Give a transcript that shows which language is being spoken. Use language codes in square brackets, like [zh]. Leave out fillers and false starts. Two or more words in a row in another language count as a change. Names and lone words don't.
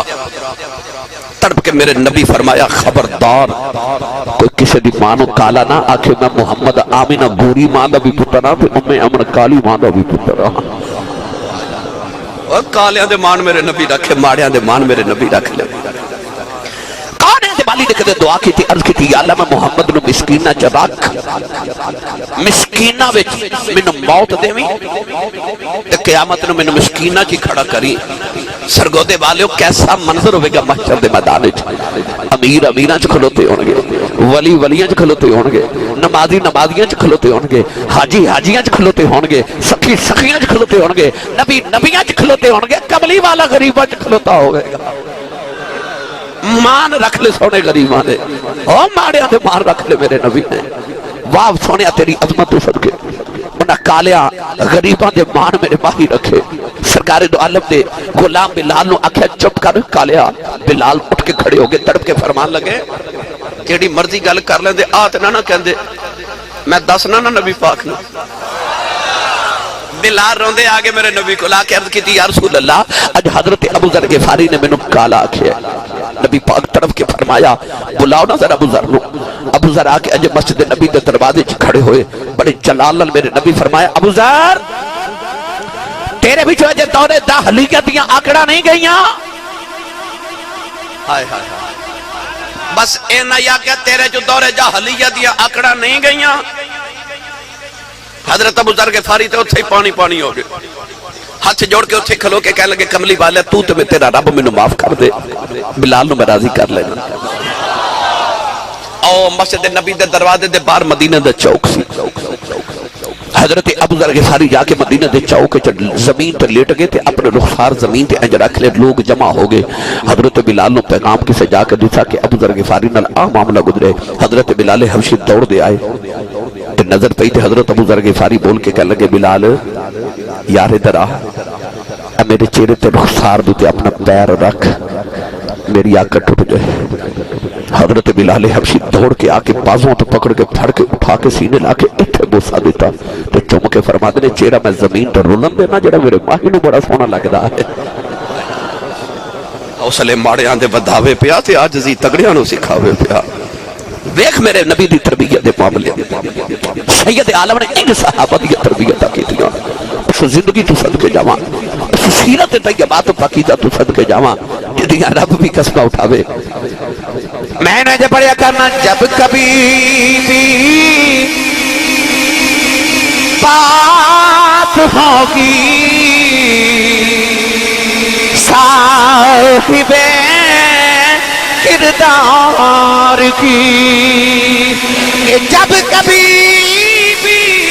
[pa] تڑپ کے میرے نبی فرمایا خبردار کوئی کسی دی ماں نو کالا نہ آکھے، میں محمد آمینہ گوری ماں دا بھی پترا تے ام امن کالی ماں دا بھی پترا۔ اور کالیاں دے مان میرے نبی رکھے، ماڑیاں دے مان میرے نبی رکھ لے۔ کانے دے والی نے کدے دعا کی تھی، عرض کی تھی یا اللہ میں محمد نو مسکینہ چ رکھ، مسکینہ وچ مینوں موت دیویں تے قیامت نو مینوں مسکینہ چ کھڑا کری۔ سرگودے والیو کیسا منظر ہوئے گا محشر دے میدان وچ، امیر امیراں چ کھلوتے ہون گے، ولی ولیاں چ کھلوتے ہون گے، نمازی نمازیاں چ کھلوتے ہون گے، حاجی حاجیاں چ کھلوتے ہون گے، سخی سخیاں چ کھلوتے ہون گے، نبی نبیاں چ کھلوتے ہون گے، کملی والا غریباں چ کھلوتا ہوئے گا۔ مان رکھ لے سونے غریباں دے، او ماڑیاں دے مان رکھ لے میرے نبی نے۔ واہ سونیا تیری عظمت تو صدقے، انہاں کالیاں غریباں دے مان میرے باہی رکھے۔ سرکار دو عالم دے غلام بلال نو آکھیا چپ کر کالیا، بلال اٹھ کے کھڑے ہو گئے، تڑپ کے فرمان لگے جیڑی مرضی گل کر لیندے آت نہ کہندے، میں دسنا نہ نبی پاک نو۔ بلال روندے آگے میرے نبی کو لا کے عرض کی تھی [ar] یا رسول اللہ [pa] اج حضرت ابو ذر غفاری نے مینوں کالا آکھیا۔ نبی پاک طرف کے فرمایا بلاؤ نہ ذرا ابو ذر نو۔ ابو ذر آ کے اج مسجد نبی دے دروازے چ کھڑے ہوئے، بڑے جلال نال میرے نبی فرمایا ابو ذر تیرے وچ اج دور جاہلیت دیاں آکڑاں نہیں گئیاں۔ ہائے ہائے بس اینا یا کہ تیرے جو دور جاہلیت دیاں آکڑاں نہیں گئیاں۔ حضرت ابو ذر غفاری تے اتھے پانی پانی ہو گئے، ہاتھ جوڑ کے اتھے کھلو کے کہنے لگے کملی والے تو تے میں تیرا رب مینوں معاف کر دے، بلال نو میں راضی کر لینا۔ او مسجد نبی دے دروازے دے باہر مدینہ دے چوک سی، حضرت ابو ذر غفاری جا کے مدینہ دے چوک زمین تے لیٹ گئے تے اپنے رخسار زمین تے انج رکھ لے، لوگ جمع ہو گئے۔ حضرت بلال نو پیغام کسے جا کے دتا کہ ابو ذر غفاری نال آ معاملہ گزرے۔ حضرت بلال حبشی دوڑ دے آئے تے نظر پئی تے حضرت ابو ذر غفاری بول کے کہنے لگے بلال یار ادھر آ، میرے چہرے تے رخسار دے اپنا پیر رکھ، میری آنکھ ٹوٹ جائے۔ حضرت بلال حبشی دوڑ کے آ کے بازوں تو پکڑ کے پھڑ کے اٹھا کے سینے لا کے اتھے بوسا دیتا تو چم کے فرماتے نے چہرہ میں زمین پر رولن دینا جڑا میرے ماہی نو بڑا سونا لگ رہا ہے۔ حوصلے ماڑیاں دے ودھاوے پیا تے عاجزی تگڑیاں نو سکھاوے پیا۔ دیکھ میرے نبی دی تربیت دے معاملے سید عالم نے ایک صحابہ دی تربیت کی دیا، اس زندگی تو صدقے جاواں، اس سیرت طیبات پاکیزہ تو صدقے جاواں جدیاں رب بھی قسمہ اٹھاوے۔ [ur] میں نے جب پڑھیا کرنا جب کبھی بھی بات ہوگی صاحب کردار کی، جب کبھی بھی